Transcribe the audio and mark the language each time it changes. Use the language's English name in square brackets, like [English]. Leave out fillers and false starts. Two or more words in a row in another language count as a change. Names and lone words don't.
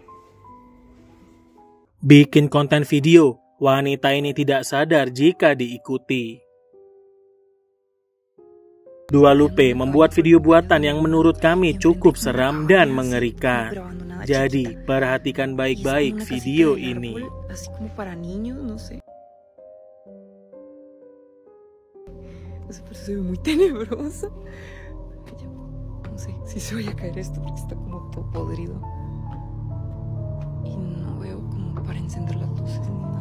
[Indonesian] Bikin konten video, wanita ini tidak sadar jika diikuti. Dua Lupe membuat video buatan yang menurut kami cukup seram dan mengerikan. Jadi, perhatikan baik-baik video ini. [Spanish] Así como para niños, no sé. Pero se ve muy tenebroso. No sé si se vaya a caer esto porque está como todo podrido. Y no veo como para encender las luces ni nada.